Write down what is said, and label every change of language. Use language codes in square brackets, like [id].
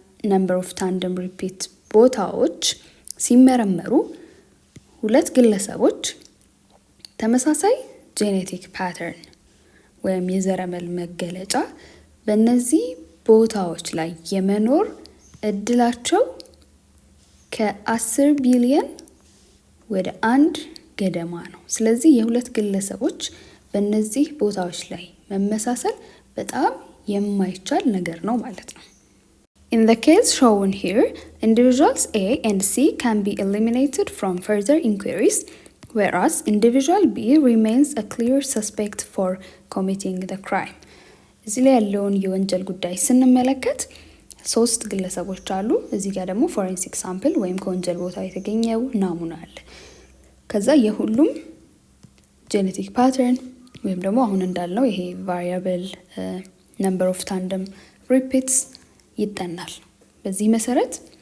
[am] ነምበር ኦፍ ታንደም ሪፒት ቦታዎች ሲመረመሩ 2 ግለሰቦች ተመሳሳይ ጄኔቲክ ፓተርን ወይም የዘረመል መገለጫ በእነዚህ ቦታዎች ላይ የመኖር እድላቸው ከ10 ቢሊየን ወደ 1 ገደማ ነው። ስለዚህ የ2 ግለሰቦች በእነዚህ ቦታዎች ላይ መመሳሰል በጣም የማይቻል ነገር ነው ማለት ነው። [en] In the case shown here, individuals A and C can be eliminated from further inquiries, whereas individual B remains a clear suspect for committing the crime. [am] እዚህ ላይ ያለውን የወንጀል ጉዳይ ስንመለከት 3 ግለሰቦች አሉ። እዚህ ጋር ደግሞ ፎሬንሲክ ሳምፕል ወይም ከወንጀል ቦታ የተገኘው ናሙና አለ። ከዛ የሁሉም ጄኔቲክ ፓተርን ወይም ደግሞ አሁን እንዳልነው ይሄ ቫሪያብል ነምበር ኦፍ ታንደም ሪፒትስ ይጠናል። በዚህ መሰረት